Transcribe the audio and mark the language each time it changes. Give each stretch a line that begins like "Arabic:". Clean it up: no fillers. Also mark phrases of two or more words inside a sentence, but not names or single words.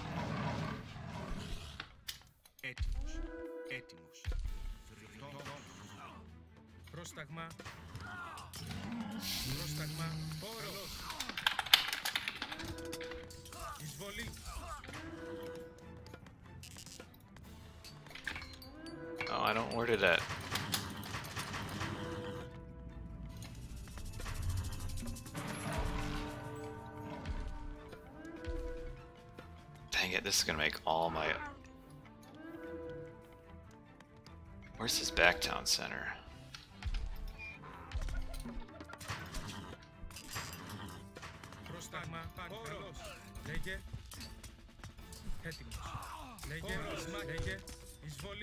Greek: Έτοιμος. Έτοιμος. Ρητόμος. Πρόσταγμα. Πρόσταγμα. Χώρο. Εισβολή.
English: I don't. Where did that? Dang it, this is gonna make all my... Where's this Backtown Center?
Greek: Πρόσταγμα, όρος. Λέγε. Έτοιμος. Λέγε, λέγε. Εισβολή.